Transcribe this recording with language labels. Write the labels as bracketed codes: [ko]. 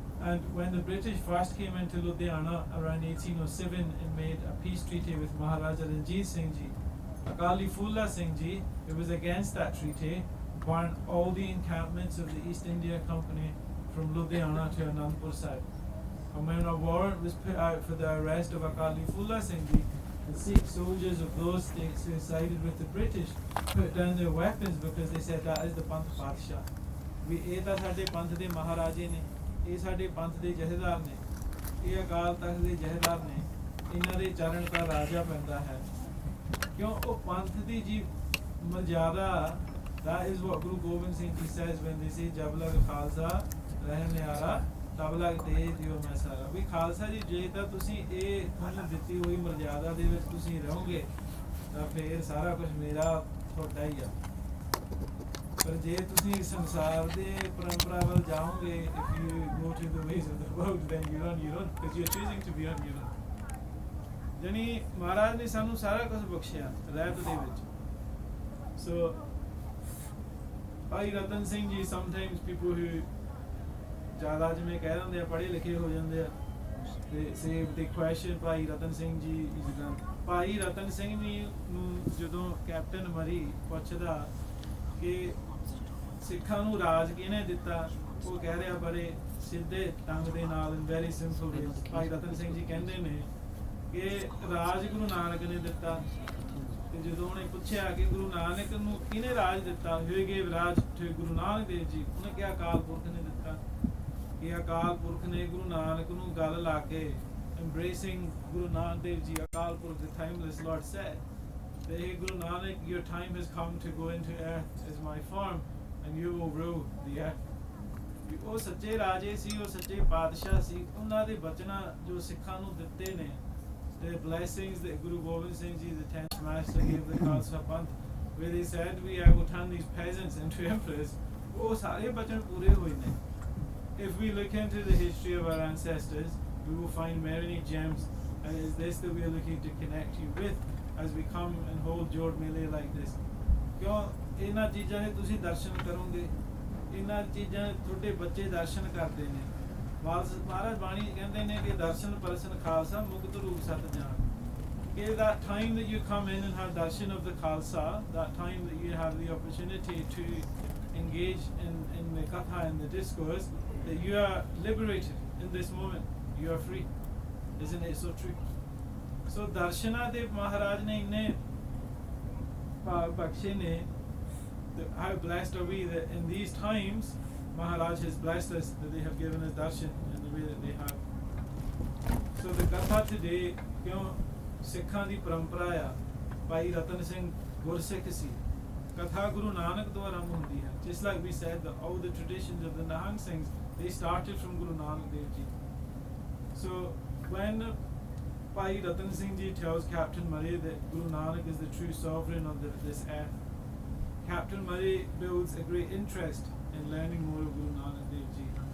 [en] And when the British first came into Ludhiana around 1807 and made a peace treaty with Maharaja Ranjit Singh Ji, Akali Phula Singh Ji, who was against that treaty, burned all the encampments of the East India Company from Ludhiana to Anandpur Sahib. And when a warrant was put out for the arrest of Akali Phula Singh Ji, the Sikh soldiers of those states who sided with the British put down their weapons because they said that is the Panth Padshah. [pa] We ਇਹ ਸਾਡੇ ਪੰਥ ਦੇ ਮਹਾਰਾਜੇ ਨੇ, ਇਹ ਸਾਡੇ ਪੰਥ ਦੇ ਜਥੇਦਾਰ ਨੇ, ਇਹ ਅਕਾਲ ਤਖਤ ਦੇ ਜਥੇਦਾਰ ਨੇ, ਇਹਨਾਂ ਦੇ ਚਰਨ ਦਾ ਰਾਜਾ ਪੈਂਦਾ ਹੈ। ਕਿਉਂ ਉਹ ਪੰਥ ਦੀ ਜੀ ਮਰਜ਼ਾਦਾ, [en] that is what Guru Gobind Singh Ji says when they say [pa] ਜਬ ਲਗ ਖਾਲਸਾ ਰਹਿ ਨਿਆਰਾ ਤਬ ਲਗ ਦੇ ਦਿਓ ਮੈਂ ਸਾਰਾ। ਵੀ ਖਾਲਸਾ ਜੀ ਜੇ ਤਾਂ ਤੁਸੀਂ ਇਹ ਤੁਹਾਨੂੰ ਦਿੱਤੀ ਹੋਈ ਮਰਜ਼ਾਦਾ ਦੇ ਵਿੱਚ ਤੁਸੀਂ ਰਹੋਗੇ ਤਾਂ ਫਿਰ ਸਾਰਾ ਕੁਝ ਮੇਰਾ ਤੁਹਾਡਾ ਹੀ ਆ। ਪਰ ਜੇ ਤੁਸੀਂ ਸੰਸਾਰ ਦੇ ਪਰੰਪਰਾ ਵੱਲ ਜਾਓਗੇ, [en] if you go to the ways of the world, then you're on your own because you're choosing to be on your own। [pa] ਜਾਨੀ ਮਹਾਰਾਜ ਨੇ ਸਾਨੂੰ ਸਾਰਾ ਕੁਝ ਬਖਸ਼ਿਆ ਰਹਿਤ ਦੇ ਵਿੱਚ। So Bhai Ratan Singh ji, [en] sometimes people who [pa] ਜ਼ਿਆਦਾ ਜਿਵੇਂ ਕਹਿ ਦਿੰਦੇ ਆ ਪੜ੍ਹੇ ਲਿਖੇ ਹੋ ਜਾਂਦੇ ਆ ਤੇ [en] say the question [pa] ਭਾਈ ਰਤਨ ਸਿੰਘ ਜੀ ਜਿੱਦਾਂ ਭਾਈ ਰਤਨ ਸਿੰਘ ਜੀ ਨੂੰ ਜਦੋਂ ਕੈਪਟਨ ਮਰੀ ਪੁੱਛਦਾ ਕਿ ਸਿੱਖਾਂ ਨੂੰ ਰਾਜ ਕਿਹਨੇ ਦਿੱਤਾ, ਉਹ ਕਹਿ ਰਿਹਾ ਬੜੇ ਸਿੱਧੇ ਢੰਗ ਦੇ ਨਾਲ [en] Very simple way. [pa] ਭਾਈ ਰਤਨ ਸਿੰਘ ਜੀ ਕਹਿੰਦੇ ਨੇ ਕਿ ਰਾਜ ਗੁਰੂ ਨਾਨਕ ਨੇ ਦਿੱਤਾ। ਤੇ ਜਦੋਂ ਉਹਨੇ ਪੁੱਛਿਆ ਕਿ ਗੁਰੂ ਨਾਨਕ ਨੂੰ ਕਿਹਨੇ ਰਾਜ ਦਿੱਤਾ, ਹੋਏ ਗਏ ਰਾਜ ਗੁਰੂ ਨਾਨਕ ਦੇਵ ਜੀ, ਉਹਨੇ ਕਿਹਾ ਅਕਾਲ ਪੁਰਖ ਨੇ ਦਿੱਤਾ। ਕਿ ਅਕਾਲ ਪੁਰਖ ਨੇ ਗੁਰੂ ਨਾਨਕ ਨੂੰ ਗੱਲ ਲਾ ਕੇ [en] embracing Guru Nanak Dev Ji, Akal Purkh, the timeless Lord said, that hey Guru Nanak, your time has come to go into earth as my form and you will rule the earth। [pa] ਉਹ ਸੱਚੇ ਰਾਜੇ ਸੀ, ਉਹ ਸੱਚੇ ਪਾਤਸ਼ਾਹ ਸੀ, ਉਹਨਾਂ ਦੇ ਬਚਨਾਂ ਜੋ ਸਿੱਖਾਂ ਨੂੰ ਦਿੱਤੇ ਨੇ, [en] the blessings that Guru Gobind Singh Ji, the 10th master, gave the Khalsa Panth, where they said we will turn these peasants into emperors, [pa] ਉਹ ਸਾਰੇ ਬਚਨ ਪੂਰੇ ਹੋਏ ਨੇ। [en] If we look into the history of our ancestors, we will find many gems, and it is this that we are looking to connect you with as we come and hold Jorh Mela like this। [pa] ਕਿਉਂ ਇਹਨਾਂ ਚੀਜ਼ਾਂ ਦੇ ਤੁਸੀਂ ਦਰਸ਼ਨ ਕਰੋਗੇ, ਇਹਨਾਂ ਚੀਜ਼ਾਂ ਤੁਹਾਡੇ ਬੱਚੇ ਦਰਸ਼ਨ ਕਰਦੇ ਨੇ। ਮਹਾਰਾਜ ਬਾਣੀ ਕਹਿੰਦੇ ਨੇ ਕਿ ਦਰਸ਼ਨ ਪਰਸਨ ਖਾਲਸਾ ਮੁਕਤ ਰੂਪ ਸਤ ਜਾਣ। [en] ਕਿ that time that you come in and have darshan of the Khalsa, that time that you have the opportunity to engage in the Katha and the discourse, that you are liberated in this moment, you are free। Isn't it so true? So [pa] darshana de Maharaj ne inne bakshe ne, [en] how blessed are we that in these times Maharaj has blessed us that they have given us darshan in the way that they have। So the Katha today, [pa] kyun ਸਿੱਖਾਂ ਦੀ ਪਰੰਪਰਾ ਆ, ਭਾਈ ਰਤਨ ਸਿੰਘ ਗੁਰਸਿੱਖ ਸੀ, ਕਥਾ ਗੁਰੂ ਨਾਨਕ ਤੋਂ ਆਰੰਭ ਹੁੰਦੀ ਹੈ। [en] Just like we said that all the traditions of the Nahang Singhs, they started from Guru Nanak Dev Ji। So when Bhai Ratan Singh Ji tells Captain Murray that Guru Nanak is the true sovereign of this earth, Captain Murray builds a great interest in learning more of Guru Nanak Dev Ji।